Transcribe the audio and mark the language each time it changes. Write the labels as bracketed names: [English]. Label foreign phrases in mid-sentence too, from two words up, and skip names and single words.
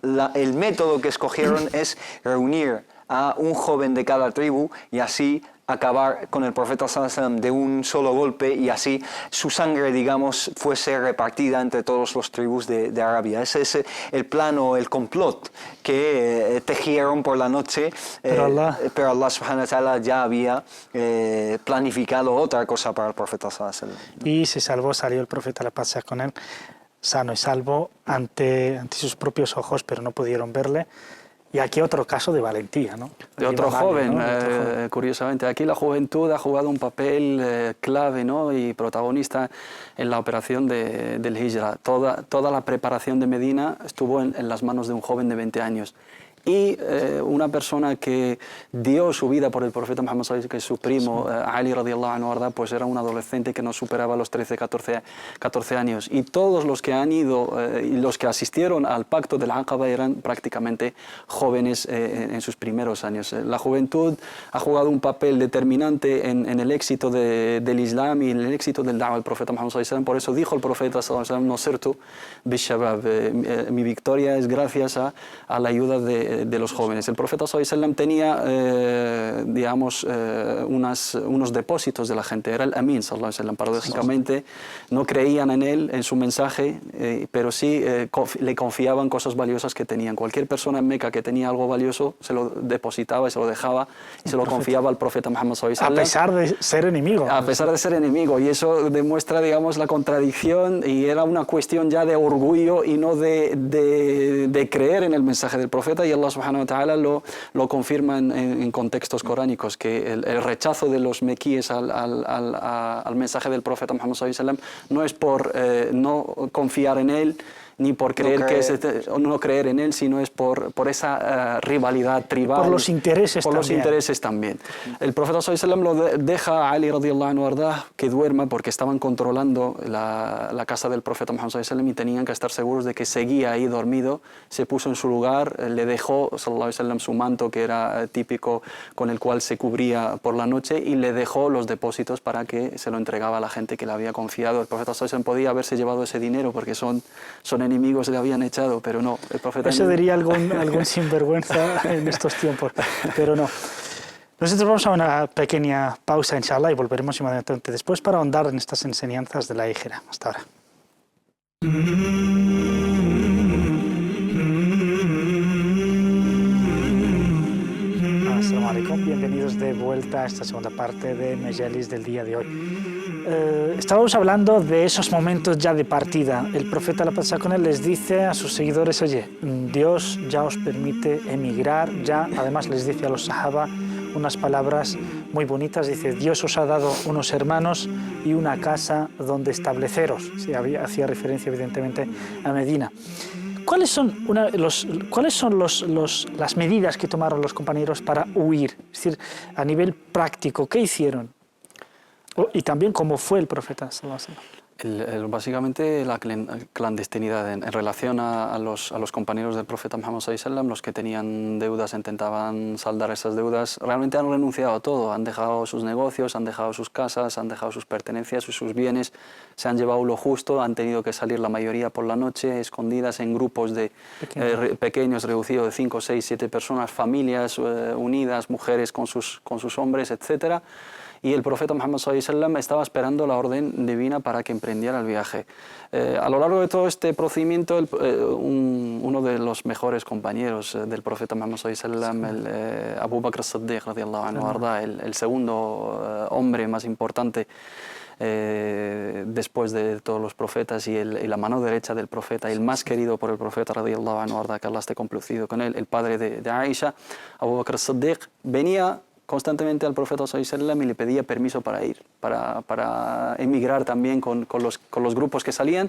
[Spanish] El método que escogieron es reunir a un joven de cada tribu y así acabar con el profeta ﷺ de un solo golpe y así su sangre, digamos, fuese repartida entre todos los tribus de Arabia. Ese es el plano, el complot que tejieron por la noche, pero [Arabic] الله سبحانه وتعالى [Spanish] ya había planificado otra cosa para el profeta ﷺ. Y se salvó, salió el profeta, la paz sea con él, sano y salvo ante sus propios ojos, pero no pudieron verle. Y aquí otro caso de valentía, ¿no? De otro joven, ¿no? Curiosamente. Aquí la juventud ha jugado un papel clave, ¿no? Y protagonista en la operación del Hijra. Toda la preparación de Medina estuvo en las manos de un joven de 20 años. Y una persona que dio su vida por el profeta Muhammad [Arabic] صلى الله عليه وسلم, [Spanish] que es su primo, Ali [Arabic] رضي الله عنه, [Spanish] pues era un adolescente que no superaba los 13, 14 años. Y todos los que han ido y los que asistieron al pacto del Aqaba eran prácticamente jóvenes en sus primeros años. La juventud ha jugado un papel determinante en el éxito del Islam y en el éxito del da'wah del profeta Muhammad [Arabic] صلى الله عليه وسلم. [Spanish] Por eso dijo el profeta [Arabic] صلى الله عليه وسلم, "نصرت بالشباب", [Spanish] mi victoria es gracias a la ayuda de los jóvenes. El profeta [Arabic] صلى الله عليه وسلم [Spanish] tenía, digamos, unos depósitos de la gente. Era el Amin [Arabic] صلى الله عليه وسلم. [Spanish] Paradójicamente no creían en él, en su mensaje, pero sí le confiaban cosas valiosas que tenían. Cualquier persona en Meca que tenía algo valioso se lo depositaba y se lo dejaba y se lo confiaba al profeta Muhammad [Arabic] صلى الله عليه وسلم. [Spanish] A pesar de ser enemigo. A pesar de ser enemigo. Y eso demuestra, digamos, la contradicción, y era una cuestión ya de orgullo y no de creer en el mensaje del profeta. Y [Arabic] الله سبحانه وتعالى [Spanish] lo confirma en contextos coránicos, que el rechazo de los mequíes al mensaje del profeta Muhammad [Arabic] صلى الله عليه وسلم [Spanish] no es por no confiar en él, ni por creer no creer en él, sino es por esa rivalidad tribal. Por los intereses por también. Los intereses también. El profeta [Arabic] صلى الله عليه وسلم [Spanish] lo deja a Ali [Arabic] رضي الله عنه [Spanish] que duerma, porque estaban controlando la casa del profeta Muhammad [Arabic] صلى الله عليه وسلم [Spanish] y tenían que estar seguros de que seguía ahí dormido. Se puso en su lugar, le dejó [Arabic] صلى الله عليه وسلم [Spanish] su manto, que era típico, con el cual se cubría por la noche, y le dejó los depósitos para que se lo entregaba a la gente que le había confiado. El profeta [Arabic] صلى الله عليه وسلم [Spanish] podía haberse llevado ese dinero porque son enemigos, le habían echado, pero no. El profeta eso diría algún sinvergüenza en estos tiempos, pero no. Nosotros vamos a una pequeña pausa, inshallah, y volveremos inmediatamente después para ahondar en estas enseñanzas de la Hijra. Hasta ahora. [Arabic] السلام عليكم, [Spanish] bienvenidos de vuelta a esta segunda parte de Mejalis del día de hoy. Estábamos hablando de esos momentos ya de partida. El profeta, la paz sea con él, les dice a sus seguidores, oye, Dios ya os permite emigrar, ya. Además les dice a los sahaba unas palabras muy bonitas, dice, Dios os ha dado unos hermanos y una casa donde estableceros. Sí, hacía referencia evidentemente a Medina. ¿Cuáles son las medidas que tomaron los compañeros para huir? Es decir, a nivel práctico, ¿qué hicieron? Y también cómo fue el profeta [Arabic] صلى الله عليه وسلم. [Spanish] Básicamente la clandestinidad. En relación a los compañeros del profeta Muhammad [Arabic] صلى الله عليه وسلم, [Spanish] los que tenían deudas intentaban saldar esas deudas. Realmente han renunciado a todo, han dejado sus negocios, han dejado sus casas, han dejado sus pertenencias, sus bienes, se han llevado lo justo, han tenido que salir la mayoría por la noche, escondidas en grupos pequeños, reducidos de 5, 6, 7 personas, familias unidas, mujeres con sus hombres, etcétera. Y el profeta Muhammad [Arabic] صلى الله عليه وسلم [Spanish] estaba esperando la orden divina para que emprendiera el viaje. A lo largo de todo este procedimiento, uno de los mejores compañeros del profeta Muhammad [Arabic] صلى الله عليه وسلم, [Spanish] Abu Bakr as-Siddiq [Arabic] رضي الله عنه, [Spanish] el segundo hombre más importante después de todos los profetas y la mano derecha del profeta, el más querido por el profeta [Arabic] رضي الله عنه, [Spanish] que Allah esté complacido con él, el padre de Aisha, Abu Bakr as-Siddiq, venía constantemente al profeta [Arabic] صلى الله عليه وسلم [Spanish] y le pedía permiso para ir, para emigrar también con los grupos que salían.